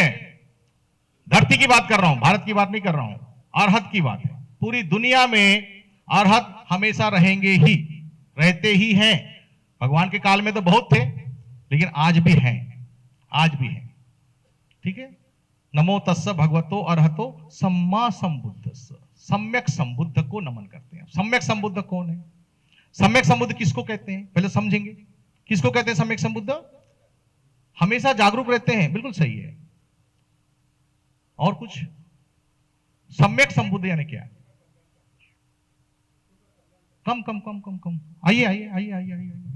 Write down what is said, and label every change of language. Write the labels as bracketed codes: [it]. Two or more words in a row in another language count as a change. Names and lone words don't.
[hi] धरती की बात कर रहा हूं, भारत की बात नहीं कर रहा हूं। अरहत की बात है। पूरी दुनिया में अरहत हमेशा रहेंगे ही, रहते ही हैं। भगवान के काल में तो बहुत थे, लेकिन आज भी हैं, आज भी हैं। ठीक है। [pi] नमो तस्स भगवतो अरहतो सम्मा संबुद्धस्स। [hi] सम्यक संबुद्ध को नमन करते हैं। सम्यक संबुद्ध कौन है? सम्यक संबुद्ध किसको कहते हैं? पहले समझेंगे किसको कहते हैं सम्यक संबुद्ध? हमेशा जागरूक रहते हैं, बिल्कुल सही है। और कुछ? सम्यक संबुद्ध यानी क्या? [en] come come come come come, [hi] आइए आइए आइए आइए आइए।